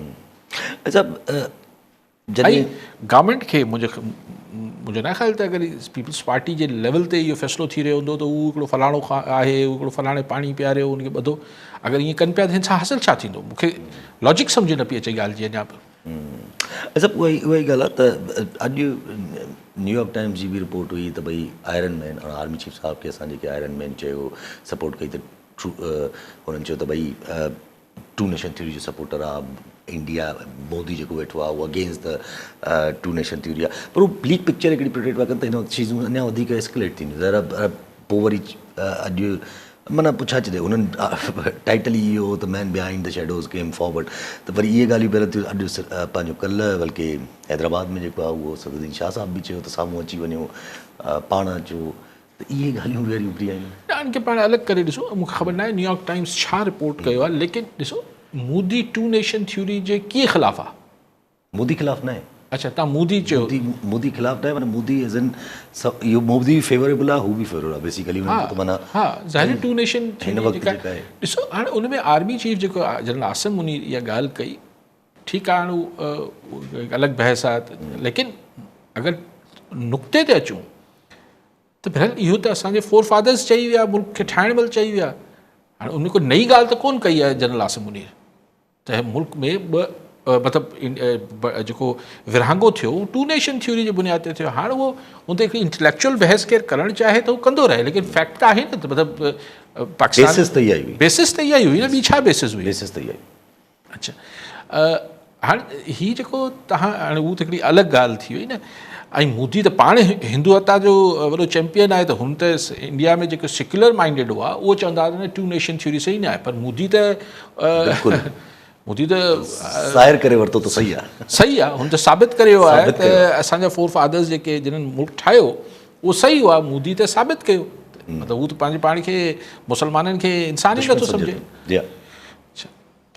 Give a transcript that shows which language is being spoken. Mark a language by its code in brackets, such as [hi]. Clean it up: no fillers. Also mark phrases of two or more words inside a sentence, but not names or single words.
[sd] ऐं गवर्नमेंट खे मुंहिंजो न ख़्याल त अगरि पीपल्स पार्टी जे लेवल ते इहो फ़ैसिलो थी रहियो हूंदो त उहो हिकिड़ो फलाणो आहे, उहो हिकिड़ो फलाणे पाणी पियारियो, उनखे ॿधो, अगरि ईअं कनि पिया त हिन सां हासिलु छा थींदो? मूंखे लॉजिक सम्झ न पई अचे ॻाल्हि जी अञा बि। उहा ई ॻाल्हि आहे त अॼु न्यूयॉर्क टाइम्स जी बि रिपोर्ट हुई त भई आयरन मैन, [en] army chief [sd] साहब खे असां जेके आयरन मैन चयो सपोर्ट कई त हुननि चयो त भई [en] two nation theory [sd] जो सपोर्टर आहे इंडिया, मोदी जेको वेठो आहे उहो [en] against the two nation theory [sd] आहे, पर उहो [en] bleak picture [sd] हिकिड़ी प्रोटेक्ट पिया कनि त हिन वक़्तु शयूं अञा वधीक एस्केलेट थींदियूं। ज़रा पोइ वरी अॼु माना छा चइजे, उन्हनि टाइटल ई इहो त [en] man behind the shadows came forward, [sd] त वरी इहे ॻाल्हियूं पहिरियों थियूं। अॼु पंहिंजो कल्ह बल्कि हैदराबाद में जेको आहे उहो सदरुद्दीन शाह साहब बि चयो त साम्हूं अची वञो, पाण अचो, त इहे ॻाल्हियूं वरी उभरी आहियूं। इनखे पाण अलॻि करे ॾिसो, मूंखे ख़बर न आहे न्यूयॉर्क टाइम्स छा रिपोर्ट कयो आहे, लेकिन ॾिसो मोदी [en] two nation theory [sd] जे कीअं ख़िलाफ़ु आहे? मोदी ख़िलाफ़ु न आहे। अच्छा, तव्हां मोदी चयो? मोदी ख़िलाफ़ु न आहे, माना मोदी [en] as an [sd] इहो मोदी फेवरेबल आहे, हू बि फेवरेबल आहे बेसिकली। हा, ज़ाहिर [en] two nation [sd] ॾिसो, हाणे उन में [en] army chief [sd] जेको जनरल आसिम मुनीर इहा ॻाल्हि कई, ठीकु आहे, हाणे उहो अलॻि बहस आहे, लेकिन अगरि नुक़्ते ते अचूं त बहरहाल इहो त असांजे [en] forefathers [sd] चई विया, मुल्क खे ठाहिण महिल चई विया। हाणे उन को नई ॻाल्हि त कोन कई आहे जनरल आसिम मुनीर त मुल्क में मतिलबु जेको विरहांगो थियो [en] two nation theory [sd] जे बुनियाद ते थियो। हाणे उहो हुन ते हिकिड़ी इंटेलेक्चुअल बहस केरु करणु चाहे त उहो कंदो रहे, लेकिन फैक्ट त आहे न, त मतिलबु पाकिस्तान बेसिस त इहा ई हुई न, ॿी छा बेसिस हुई? बेसिस त इहा ई। अच्छा, हाणे हीअ जेको तव्हां हाणे उहा त हिकिड़ी अलॻि ॻाल्हि थी वई न। ऐं मोदी त पाण हिंदुत्व जो वॾो चैम्पियन आहे, त हुन त इंडिया में जेको [en] secular minded [sd] हुआ उहो चवंदा हुआ न [en] two nation theory [sd] सही न आहे, पर मोदी त ज़ाहिर करे वरितो त सही आहे, हुन त साबित करे वियो आहे त असांजा [en] forefathers [sd] जेके जिन्हनि मुल्क ठाहियो उहो सही हुआ, मोदी त साबित कयो, मतिलबु हू त पंहिंजे पाण खे मुसलमाननि खे इंसान ई नथो सम्झे।